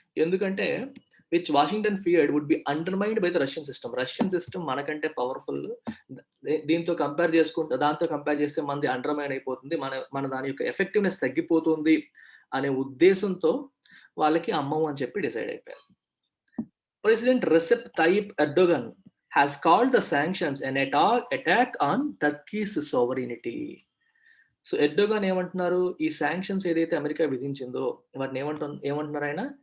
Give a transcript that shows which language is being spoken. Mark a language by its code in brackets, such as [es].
[en] ఎందుకంటే which Washington feared would be undermined by the Russian system. [te] Russian system మనకంటే powerful. దాంతో compare చేస్తే మనది అండర్మైన్ అయిపోతుంది, మన దాని యొక్క ఎఫెక్టివ్నెస్ తగ్గిపోతుంది అనే ఉద్దేశంతో వాళ్ళకి అమ్మము అని చెప్పి డిసైడ్ అయిపోయారు. [en] President Recep Tayyip Erdogan has called the sanctions an attack on Turkey's sovereignty. [te] So Erdogan ఏమంటున్నారు? ఈ శాంక్షన్స్ ఏదైతే అమెరికా విధించిందో వాటిని ఏమంటున్నారు ఆయన?